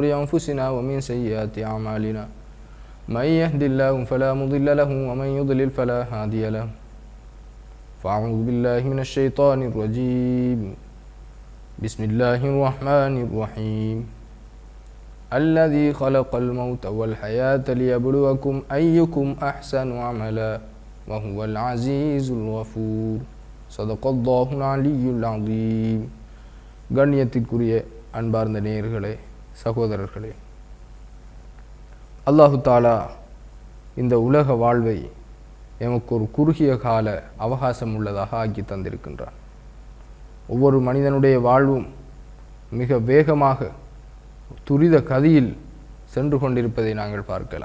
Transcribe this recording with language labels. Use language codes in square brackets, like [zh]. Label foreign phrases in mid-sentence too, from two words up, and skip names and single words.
[ar] أنفسنا ومن سيئات أعمالنا من يهد الله فلا مضل له ومن يضلل فلا هادي له فأعوذ بالله من الشيطان الرجيم بسم الله الرحمن الرحيم الذي خلق الموت والحياة ليبلوكم أيكم أحسن عملا وهو العزيز الغفور صدق الله العلي العظيم. [ta] கண்ணியத்திற்குரிய அன்பார்ந்த நேயர்களே, சகோதரர்களே, [ar] الله تعالى [ta] இந்த உலக வாழ்வை எமக்கு ஒரு குறுகிய கால அவகாசம் உள்ளதாக ஆக்கி தந்திருக்கின்றான். ஒவ்வொரு மனிதனுடைய வாழ்வும் மிக வேகமாக துரித கதியில் சென்று கொண்டிருப்பதை நாங்கள் பார்க்கலாம்.